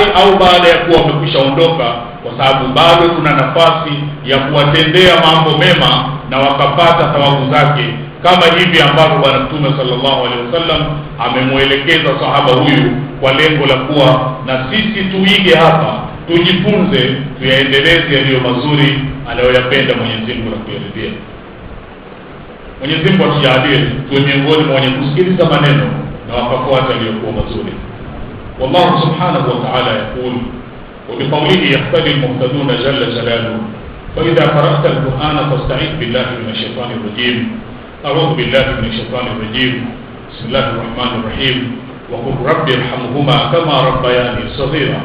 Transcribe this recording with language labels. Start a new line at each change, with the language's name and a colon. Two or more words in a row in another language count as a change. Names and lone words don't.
Swahili: au baada ya kuwa wamekwisha ondoka, kwa sababu bado tuna nafasi ya kuwatendea mambo mema na wakapata thawabu zake, kama hivi ambavyo Bwana Mtume
Arabic: صلى الله عليه وسلم
Swahili: amemuelekeza sahaba huyu kwa lengo la kuwa na sisi tuige hapa, tujifunze, tuyaendeleze yaliyo mazuri anayoyapenda Mwenyezi Mungu na kuyaridhia. Mwenyezi Mungu atujalie tuwe miongoni mwa wenye kusikiliza maneno na wakafuata yaliyokuwa mazuri.
Arabic: والله سبحانه وتعالى يقول وبقوله يهتدي المهتدون جل جلاله فإذا قرأت القرآن فاستعذ بالله من الشيطان الرجيم. أعوذ بالله من الشيطان الرجيم. بسم الله الرحمن الرحيم. وقل رب ارحمهما كما ربياني صغيرا.